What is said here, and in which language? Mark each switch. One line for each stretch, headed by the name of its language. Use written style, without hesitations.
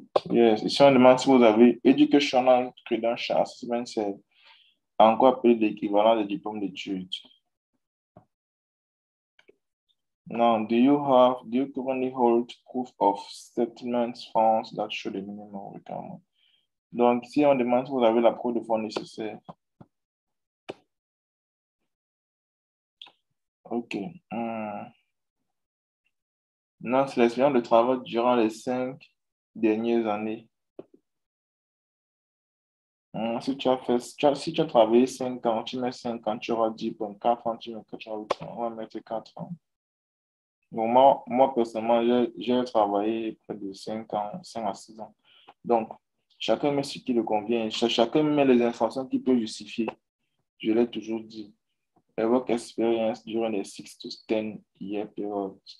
French: Yes, ici on demande si vous avez Educational Credential Assessment, c'est encore appelé l'équivalent de diplôme d'études.
English: Now, do you currently hold proof of settlement funds that show the minimum requirement?
French: Donc, si on demande si vous avez la preuve de fonds nécessaire. OK. Non, c'est l'expérience de travail durant les 5 dernières années. Si tu as travaillé 5 ans, tu mets 5 ans, tu auras 10,4 ans, tu mets 4 ans, on va mettre 4 ans. Donc, moi, personnellement, j'ai travaillé près de 5 ans, 5 à 6 ans. Donc, chacun met ce qui le convient. Chacun met les informations qui peuvent justifier. Je l'ai toujours dit.
English: A work experience during the 6 to 10-year period.